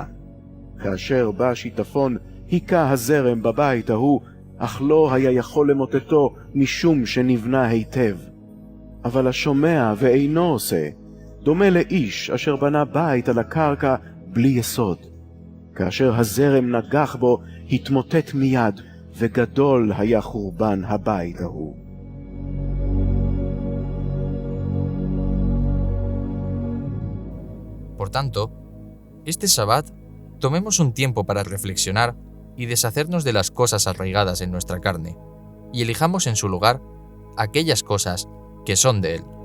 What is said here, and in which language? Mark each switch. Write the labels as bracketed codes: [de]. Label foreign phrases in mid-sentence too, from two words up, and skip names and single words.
[he] כאשר בא שיטפון, היכה הזרם בבית ההוא, אך לא היה יכול למוטטו משום שנבנה היטב. אבל השומע ואינו עושה, דומה לאיש אשר בנה בית על הקרקע בלי יסוד. כאשר הזרם נגח בו, התמוטט מיד, וגדול היה חורבן הבית ההוא. [es] Por tanto, este Sabbat tomemos un tiempo para reflexionar y deshacernos de las cosas arraigadas en nuestra carne, y elijamos en su lugar aquellas cosas que son de Él.